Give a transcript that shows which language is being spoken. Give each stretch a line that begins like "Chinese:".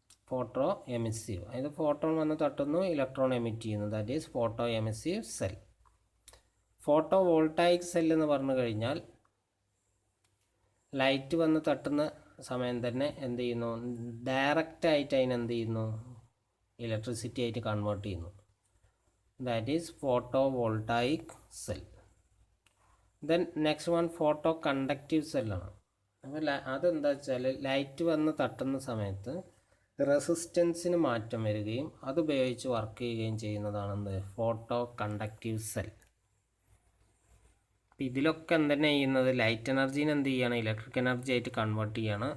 Malayalam: Photo emissive, അതായത് photon വന്ന് തട്ടുന്നു, electron emit ചെയ്യുന്നു,
English: That is photoemissive cell.
Malayalam: Photo voltaic cell എന്ന് പറഞ്ഞു കഴിഞ്ഞാൽ ലൈറ്റ് വന്ന് തട്ടുന്ന സമയം തന്നെ എന്ത് ചെയ്യുന്നു, ഡയറക്റ്റായിട്ട് അതിനെന്ത് ചെയ്യുന്നു, ഇലക്ട്രിസിറ്റി ആയിട്ട് കൺവേർട്ട് ചെയ്യുന്നു.
English: That is photovoltaic cell. Then next one photo conductive cell ആണ്.
Malayalam: അപ്പോൾ അതെന്താ വെച്ചാൽ ലൈറ്റ് വന്ന് തട്ടുന്ന സമയത്ത് റെസിസ്റ്റൻസിന് മാറ്റം വരികയും അതുപയോഗിച്ച് വർക്ക് ചെയ്യുകയും ചെയ്യുന്നതാണെന്ത്, ഫോട്ടോ കണ്ടക്റ്റീവ് സെൽ. അപ്പോൾ ഇതിലൊക്കെ എന്തെന്നെ ചെയ്യുന്നത്, ലൈറ്റ് എനർജീനെ എന്ത് ചെയ്യുകയാണ്, ഇലക്ട്രിക് എനർജി ആയിട്ട് കൺവേർട്ട് ചെയ്യുകയാണ്.